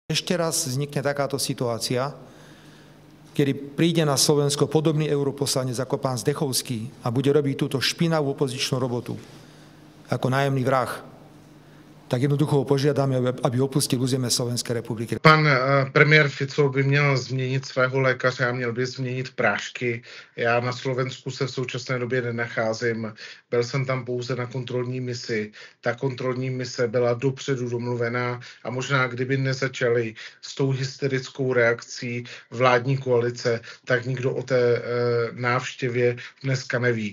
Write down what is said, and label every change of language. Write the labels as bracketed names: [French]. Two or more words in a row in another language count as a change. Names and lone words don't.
[Slovak] Ešte raz vznikne takáto situácia, kedy príde na Slovensko podobný europoslanec ako pán Zdechovský a bude robiť túto špinavú opozičnú robotu ako nájemný vrah, tak jednoducho ho požiadame, aby opustil území Slovenské republiky. [Czech] Pan premiér Fico by měl změnit svého lékaře a měl by změnit prášky. Já na Slovensku se v současné době nenacházím. Byl jsem tam pouze na kontrolní misi. Ta kontrolní mise byla dopředu domluvená a možná kdyby nezačali s tou hysterickou reakcí vládní koalice, tak nikdo o té návštěvě dneska neví.